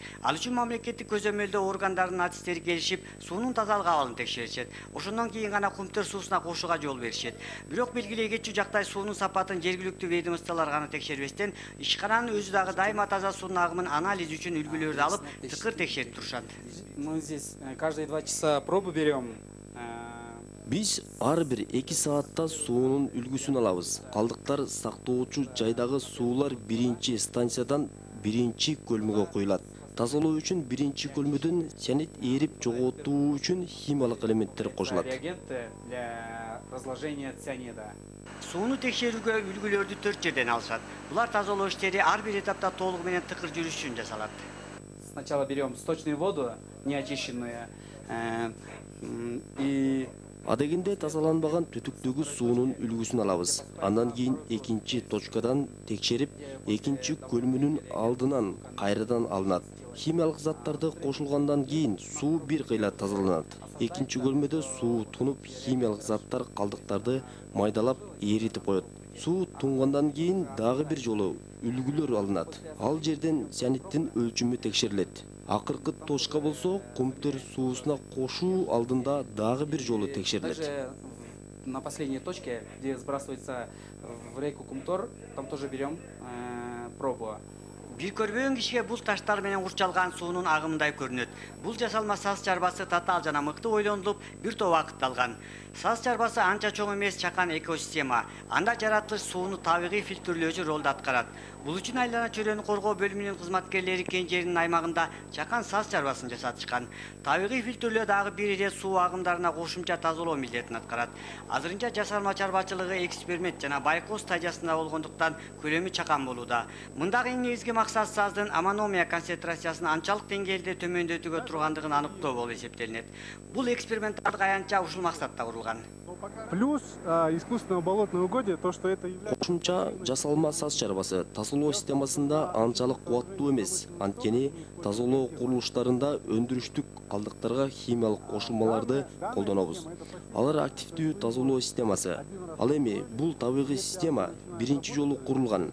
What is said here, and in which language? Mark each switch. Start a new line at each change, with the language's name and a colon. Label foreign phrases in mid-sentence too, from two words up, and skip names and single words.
Kyrgyz: Ал үчүн мамлекеттик көзөмөлдөө органдардын артисттери келишип, суунун тазалык абалын текшеришет. Ошондон кийин гана кумтөр суусуна кошууга жол беришет. Бирок белгилей кетчү жактай суунун сапатын жергиликтүү ведомстволор гана текшербестен, ишкананын өзү дагы дайыма таза суунун агымын анализ үчүн үлгүлөрдү алып, тыкыр текшерип турушат.
Russian: Мы здесь каждые 2 часа пробу берем.
Kyrgyz: Биз ар бир 2 саатта суунун үлгүсүн алабыз. Калдыктар сактоочу жайдагы суулар биринчи станциядан биринчи көлмөгө куюлат. Тазалоо үчүн биринчи көлмөдөн цианид эрип жоготуу үчүн химиялык элементтер кошулат.
Russian: Реагенты для разложения цианида.
Kyrgyz: Сууну текшерүүгө үлгүлөрдү 4 жерден алышат. Булар тазалоо иштери ар бир этапта толугу менен тыкыр жүрүш үчүн жасалат.
Russian: Сначала берем сточную воду, неочищенную, и
Kyrgyz: Адегенде тазаланбаган түтүктөгү суунун үлгүсүн алабыз. Андан кийин экинчи точкадан текшерип, экинчи көлмөнүн алдынан кайрадан алынат. Химиялык заттарды кошулгандан кийин суу бир кыйла тазаланат. Экинчи көлмөдө суу тунуп, химиялык заттар калдыктарды майдалап эритип коет. Суу тунгандан кийин дагы бир жолу үлгүлөр алынат. Ал жерден цианиддин өлчүмү текшерилет. Акыркы точка болсо кумтөр суусуна кошуу алдында дагы бир жолу текшерилет.
Russian: также на последней точке, где сбрасывается в реку Кумтор, там тоже берем пробу.
Kyrgyz: Бир көрбөгөн кишиге бул таштар менен курчалган суунун агымындай көрүнөт. Бул жасалма саз чарбасы татаал жана мыкты ойлонулуп, бир топ убакыт алган. Саз чарбасы анча чоң эмес чакан экосистема. Анда жаратылыш сууну табигый фильтрлөөчү ролду аткарат. Бул үчүн айлана чөйрөнү коргоо бөлүмүнүн кызматкерлери Кенжеринин аймагында чакан саз чарбасын жасатышкан. Табигый фильтрлөө дагы бир ире суу агымдарына кошумча тазалоо милдетин аткарат. Азырынча жасалма чарбачылыгы эксперимент жана байкоо стадиясында болгондуктан көлөмү чакан болууда. Мындагы эң негизги максат саздын амономия концентрациясын анчалык деңгээлде төмөндөтүүгө тургандыгын аныктоо болуп эсептелинет. Бул эксперименттик аянтча ушул максатта курулган.
Russian: Плюс искусственного болотного угодья, то, что это является...
Kyrgyz: Кошумча жасалма саз чарбасы тазалоо системасында анчалык кубаттуу эмес. Анткени тазалоо курулуштарында өндүрүштүк калдыктарга химиялык кошулмаларды колдонобуз. Алар активдүү тазалоо системасы. Ал эми бул табигый система биринчи жолу курулган.